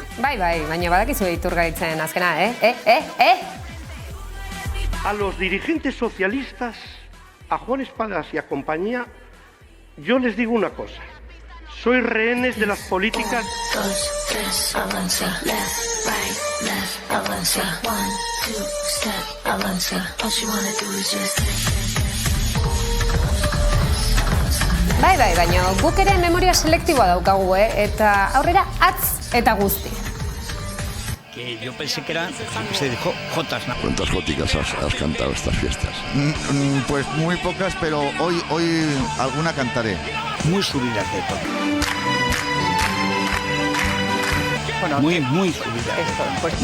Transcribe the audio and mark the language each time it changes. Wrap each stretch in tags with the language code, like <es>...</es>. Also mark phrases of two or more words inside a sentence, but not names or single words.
<eu>Bai, baina badakizu iturgaitzen azkena,</eu> <es>A los dirigentes socialistas, a Juan Espadas y a compañía, yo les digo una cosa. Sois rehenes de las políticas. 1, 2, 3, avanza,</es> <en>left, right, left, avanza, 1, 2, step, avanza. All you wanna do is just</en> <eu>Bai, baina guk ere memoria selektiboa daukagu, eta aurrera atz eta guzti.</eu> <es>Que yo pensé que eran, se dijo, jotas, ¿no? ¿Cuántas jóticas has cantado estas fiestas? Pues muy pocas, pero hoy alguna cantaré. Muy subidas de tono. Bueno, muy subidas.</es>